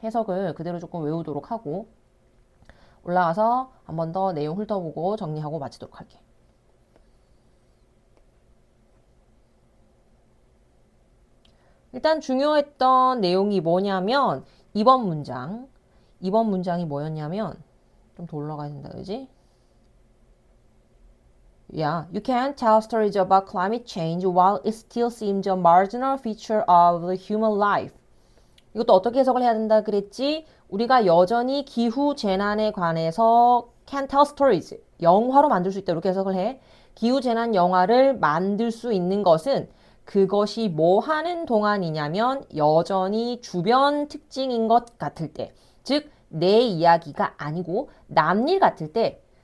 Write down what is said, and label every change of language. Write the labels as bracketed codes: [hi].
[ko] 해석을 그대로 조금 외우도록 하고 올라가서 한 번 더 내용 훑어보고 정리하고 마치도록 할게. 일단 중요했던 내용이 뭐냐면 2번 문장이 뭐였냐면 좀 더 올라가야 된다, 그지? [en] Yeah, you can tell stories about climate change while it still seems a marginal feature of the human life. [ko] 이것도 어떻게 해석을 해야 된다 그랬지? 우리가 여전히 기후 재난에 관해서 [en] can tell stories, [ko] 영화로 만들 수 있다 이렇게 해석을 해. 기후 재난 영화를 만들 수 있는 것은 그것이 뭐 하는 동안이냐면 여전히 주변 특징인 것 같을 때, 즉 내 이야기가 아니고 남일 같을 때,